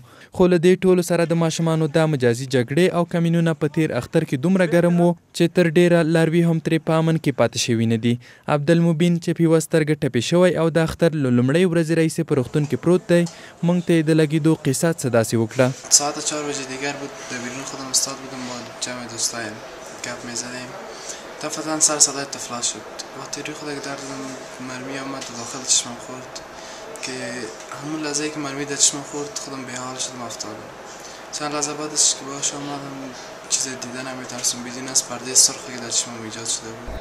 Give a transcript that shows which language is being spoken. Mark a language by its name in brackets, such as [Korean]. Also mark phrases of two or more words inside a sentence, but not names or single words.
[Pashto] خو له دې ټولو سره د ماشومانو دا مجازي جګړې او کمینونه په تیر اختر کې دومره ګرم و چې تر ډیره لاروي هم ترې په امن کې پاتې شوي نه دي. عبدالمبین چې په یوه سترګه ټپي شوی او د اختر له لومړۍ ورځې راهیسې په روغتون کې پروت دی موږ ته یې د لګېدو قصه څه داسې وکړه. [Persian] ساعت 4 بجه دیگر بود به بیرون خودم استاد بودم با جمع دوستایم گپ میزدیم دفعتا سر صدای طفلا شد. وقتی روی خود در دادم مرمی آمد و داخل چشمم خورد که همون لحظه که مرمی در چشمم خورد خودم به حال شدم افتادم. چند لحظه بعدش که باش آمدم چیز دیدن نمی‌ترسم بدون از پرده سرخی که در چشمم ایجاد شده بود.